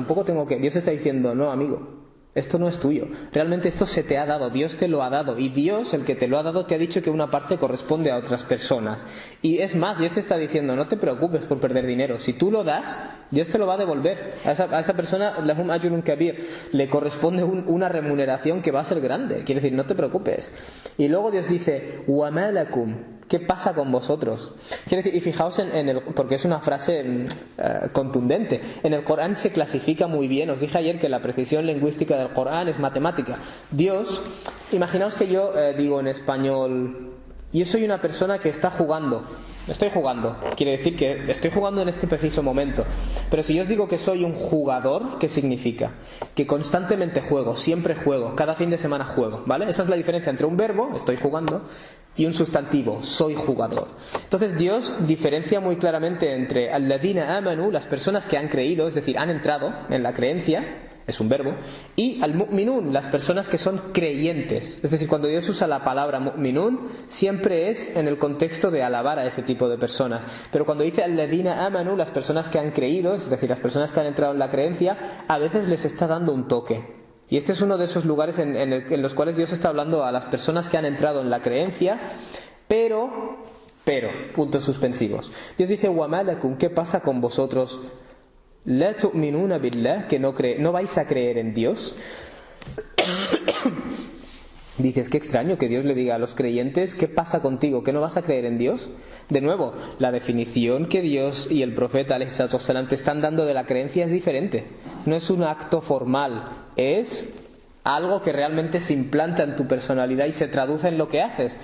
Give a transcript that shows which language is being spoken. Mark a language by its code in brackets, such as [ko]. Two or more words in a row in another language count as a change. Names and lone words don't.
[es] Tampoco tengo que... Dios está diciendo, no, amigo, esto no es tuyo. Realmente esto se te ha dado, Dios te lo ha dado. Y Dios, el que te lo ha dado, te ha dicho que una parte corresponde a otras personas. Y es más, Dios te está diciendo, no te preocupes por perder dinero. Si tú lo das, Dios te lo va a devolver. A esa persona, [ar] لهم أجر كبير, [es] le corresponde una remuneración que va a ser grande. Quiere decir, no te preocupes. Y luego Dios dice, [ar] وما لكم, [es] ¿qué pasa con vosotros? Quiere decir, y fijaos porque es una frase contundente. En el Corán se clasifica muy bien. Os dije ayer que la precisión lingüística del Corán es matemática. Dios, imaginaos que yo digo en español, yo soy una persona que está jugando. Estoy jugando. Quiere decir que estoy jugando en este preciso momento. Pero si yo os digo que soy un jugador, ¿qué significa? Que constantemente juego, siempre juego, cada fin de semana juego, ¿vale? Esa es la diferencia entre un verbo, estoy jugando, y un sustantivo, soy jugador. Entonces Dios diferencia muy claramente entre [ar] الذين آمنوا, [es] las personas que han creído, es decir, han entrado en la creencia, es un verbo, y al-mu'minun, las personas que son creyentes. Es decir, cuando Dios usa la palabra mu'minun, siempre es en el contexto de alabar a ese tipo de personas. Pero cuando dice [ar] الذين آمنوا, [es] las personas que han creído, es decir, las personas que han entrado en la creencia, a veces les está dando un toque. Y este es uno de esos lugares en los cuales Dios está hablando a las personas que han entrado en la creencia, pero, puntos suspensivos. Dios dice, [ar] وما لكم, [es] ¿qué pasa con vosotros? [ar] لا تؤمنون بالله, [es] que no vais a creer en Dios. Dices, qué extraño que Dios le diga a los creyentes, ¿qué pasa contigo? ¿Que no vas a creer en Dios? De nuevo, la definición que Dios y el profeta ﷺ te están dando de la creencia es diferente. No es un acto formal, es algo que realmente se implanta en tu personalidad y se traduce en lo que haces.